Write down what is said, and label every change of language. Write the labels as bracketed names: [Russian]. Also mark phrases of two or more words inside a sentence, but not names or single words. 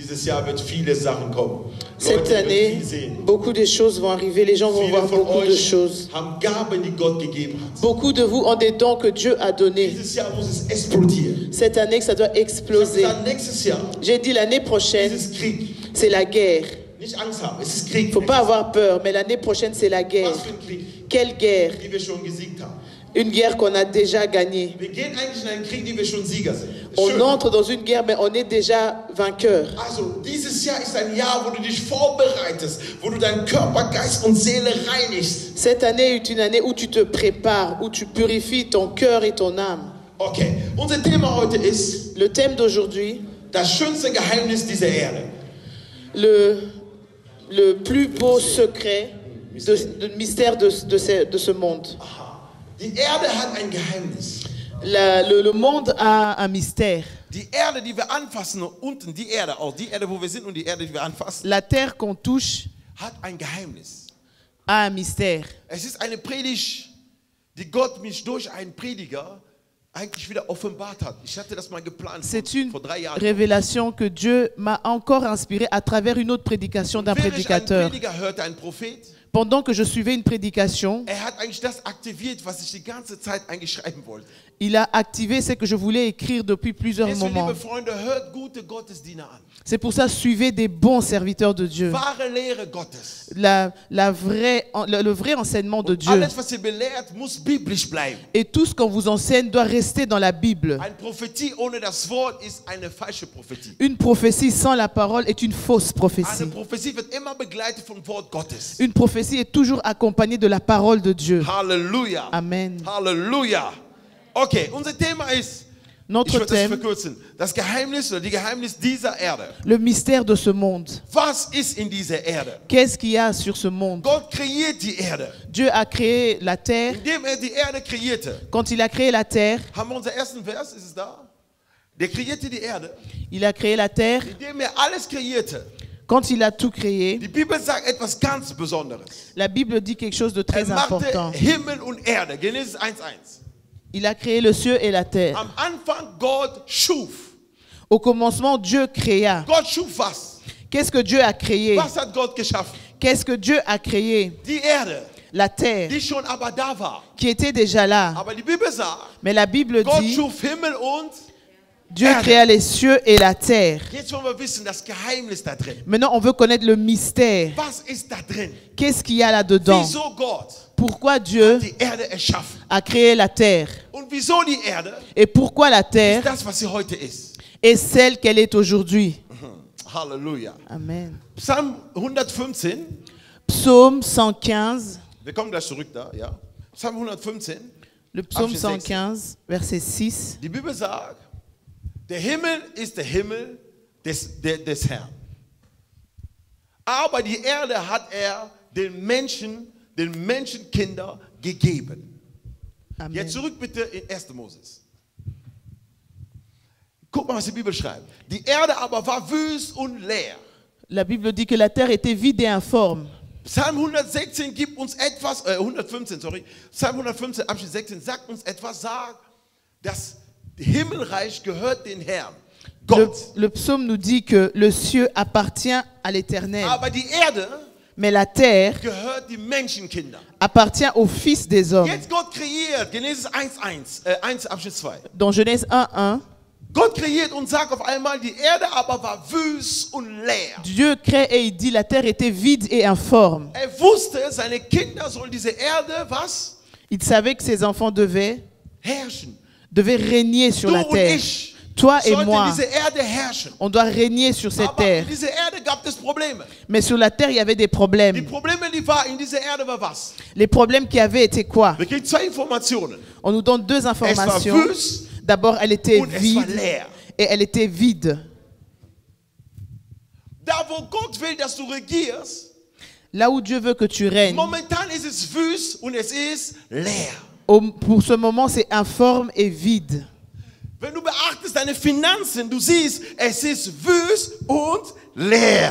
[German] Jahr wird viele Sachen kommen. [French] Cette [German] Leute, [French] année, [German] werden viel sehen. [French] beaucoup de choses vont arriver. Les gens vont [German] Viele [French] voir [German] von [French] beaucoup de [German] euch [French] choses. [German] haben Gaben, die Gott gegeben hat. [French] Beaucoup de vous ont des dons que Dieu a donnés. [German] Dieses Jahr muss es explodieren. [French] Cette année, que ça doit [German] Ich habe [French] exploser. [German] gesagt, nächstes Jahr [French] J'ai dit l'année prochaine, [German] ist es Krieg. [French] c'est la guerre. [German] Nicht Angst haben, es ist [French] Il [German] Krieg. [French] ne faut pas avoir peur, mais l'année prochaine, c'est la guerre. [German] Was für ein Krieg, [French] Quelle guerre? [German] die wir schon gesiegt haben. [French] Une guerre qu'on a déjà gagnée. [German] Wir gehen eigentlich in einen Krieg, die wir schon Sieger sind. [French] On [German] Schön. [French] entre dans une guerre, mais on est déjà vainqueur. [German] Also, dieses Jahr ist ein Jahr, wo du dich vorbereitest, wo du deinen Körper, Geist und Seele reinigst. [French] Cette année est une année où tu te prépares, où tu purifies ton cœur et ton âme. [German] Okay, unser Thema heute ist [French] Le thème d'aujourd'hui, [German] das schönste Geheimnis dieser Erde. [French] le plus beau secret, le mystère de ce monde. [German] Aha. Die Erde hat ein Geheimnis. [French] Le monde a un mystère. [German] Die Erde, die wir anfassen, unten die Erde, auch die Erde, wo wir sind und die Erde, die wir anfassen, [French] La terre qu'on touche [German] hat ein Geheimnis. [French] a un mystère. [German] Es ist eine Predigt, die Gott mich durch einen Prediger eigentlich wieder offenbart hat. Ich hatte das mal geplant [French] C'est une [German] vor 3 Jahren. [French] révélation que Dieu m'a encore inspirée à travers une autre prédication d'un [German] Während ich einen [French] prédicateur. [German] Prediger hörte, ein Prophet, [French] Pendant que je suivais une prédication, [German] hat eigentlich das aktiviert, was ich die ganze Zeit eigentlich schreiben wollte. [French] il a activé ce que je voulais écrire depuis plusieurs [German] Deswegen, [French] moments. [German] liebe Freunde, hört gute Gottesdiener an. [French] C'est pour ça, suivez des bons serviteurs de Dieu. [German] Wahre Lehre Gottes. [French] Le vrai enseignement de Dieu. [German] Alles, was ihr belehrt, muss biblisch bleiben. [French] Et tout ce qu'on vous enseigne doit rester dans la Bible. [German] Eine Prophetie ohne das Wort ist eine falsche Prophetie. [French] Une prophétie sans la parole est une fausse [German] Eine [French] prophétie. [German] Prophetie wird immer begleitet vom Wort Gottes. [French] Une prophétie est toujours accompagnée de la parole de Dieu. [German] Halleluja. Amen. Halleluja. Okay, unser Thema ist, ich [French] Notre [German] werde das [French] thème, [German] verkürzen, das Geheimnis oder die Geheimnis dieser Erde. [French] le mystère de ce monde. [German] Was ist in dieser Erde? [French] Qu'est-ce qu'il y a sur ce monde? [German] Gott kreiert die Erde. [French] Dieu a créé la terre. [German] Indem die Erde kreierte. [French] Quand il a créé la terre, [German] Haben wir unseren ersten Vers? Ist es da? Der kreierte die Erde. [French] il a créé la terre. [German] Indem alles kreierte. [French] Quand il a tout créé, [German] Die Bibel sagt etwas ganz Besonderes. [French] la Bible dit quelque chose de très [German] machte [French] important. [German] Himmel und Erde. Genesis 1,1. [French] Il a créé le ciel et la terre. [German] Am Anfang Gott schuf. [French] Au commencement, Dieu créa. [German] Gott schuf was? [French] Qu'est-ce que Dieu a créé? [German] Was hat Gott geschaffen? [French] Qu'est-ce que Dieu a créé? [German] Die Erde, [French] La terre, [German] die schon aber da war. [French] qui était déjà là. [German] Aber die Bibel sagt, [French] Mais la Bible [German] Gott [French] dit, [German] schuf Himmel und [French] Dieu [German] Erde. [French] créa les cieux et la terre. [German] Jetzt wollen wir wissen, das Geheimnis da drin. [French] Maintenant, on veut connaître le mystère. [German] Was ist da drin? [French] Qu'est-ce qu'il y a là-dedans? [German] Wieso Gott [French] Pourquoi Dieu [German] die Erde erschaffen? [French] a créé la terre? [German] Und wieso die Erde [French] Et pourquoi la [German] ist [French] terre [German] das, was sie heute ist? [French] est celle qu'elle est aujourd'hui? [German] Halleluja. Amen. Psalm 115. Psaume 115. Wir kommen gleich zurück da, ja. Psalm 115. [French] Le psaume [German] Abschnitt 6. [French] 115, verset 6. [German] Die Bibel sagt, der Himmel ist der Himmel des Herrn. Aber die Erde hat den Menschenkinder gegeben. Amen. Jetzt zurück bitte in 1. Moses. Guck mal, was die Bibel schreibt. Die Erde aber war wüst und leer. [French] La Bible dit que la terre était vide et informe. [German] Psalm 116 gibt uns etwas, 115, sorry. Psalm 115, Abschnitt 16 sagt uns etwas, sagt, das Himmelreich gehört den Herrn. Gott. [French] Le psaume nous dit que le ciel appartient à l'Éternel, [German] Aber die Erde [French] mais la terre [German] gehört die Menschenkinder. [French] appartient aux fils des hommes. [German] Jetzt Gott kreiert, Genesis 1, Abschnitt 2. [French] Dans Genèse 1:1, [German] Gott kreiert und sagt auf einmal, die Erde aber war wüst und leer. [French] Dieu crée et il dit la terre était vide et informe. [German] Wusste, seine Kinder sollen diese Erde, was? [French] Il savait que ses enfants devaient [German] Herrschen. [French] régner sur [German] Du [French] la [German] und [French] terre. [German] ich [French] Toi et [German] sollten [French] moi, [German] diese Erde herrschen. [French] on doit régner sur cette [German] Aber [French] terre. [German] in dieser Erde gab es Probleme. [French] Mais sur la terre, il y avait des [German] Die [French] problèmes. [German] Probleme, die war in dieser Erde, war was? [French] Les problèmes qu'il y avait étaient quoi? [German] Wir kriegen 2 Informationen. [French] On nous donne deux [German] Es war [French] informations. [German] wüst [French] D'abord, elle était [German] und es war [French] vide [German] leer. [French] et elle était vide. [German] Da, wo Gott will, dass du regierst, [French] Là où Dieu veut que tu règnes, [German] momentan ist es wüst und es ist leer. [French] pour ce moment, c'est informe et vide. [German] Wenn du beachtest deine Finanzen, du siehst, es ist wüst und leer.